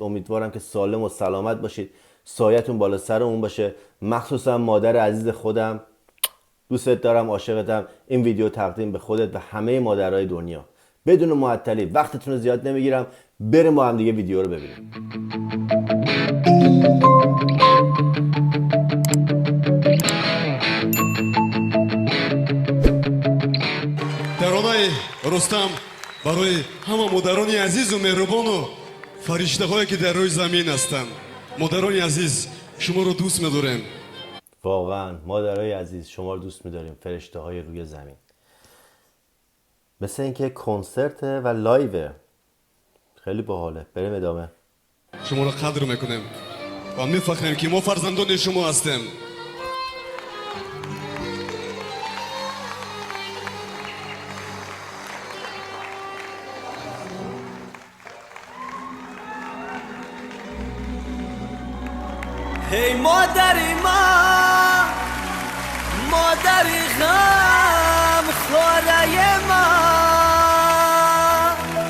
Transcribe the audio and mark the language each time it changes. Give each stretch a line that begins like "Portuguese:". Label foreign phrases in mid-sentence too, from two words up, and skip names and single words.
Persian: امیدوارم که سالم و سلامت باشید، سایتون بالا سرمون باشه، مخصوصا مادر عزیز خودم. دوستت دارم، عاشقتم. این ویدیو تقدیم به خودت و همه مادرهای دنیا. بدون معطلی، وقتتون رو زیاد نمیگیرم، بریم با هم دیگه ویدیو رو ببینیم.
Tajik: таронаи рустам барои ҳама модарони азизу меҳрубону фариштаҳое ки дар рӯи замин ҳастанд. модарони азиз, шуморо дӯст медорем.
Persian: واقعا مادرای عزیز، شما رو دوست می‌داریم، فرشته های روی زمین. مثل اینکه کنسرته و لایوه، خیلی باحاله. بریم ادامه.
Tajik: шуморо қадр мекунем ва мефахрем ки мо фарзандони шумо ҳастем. Ҳей модари ман, модари ғамхораи ман,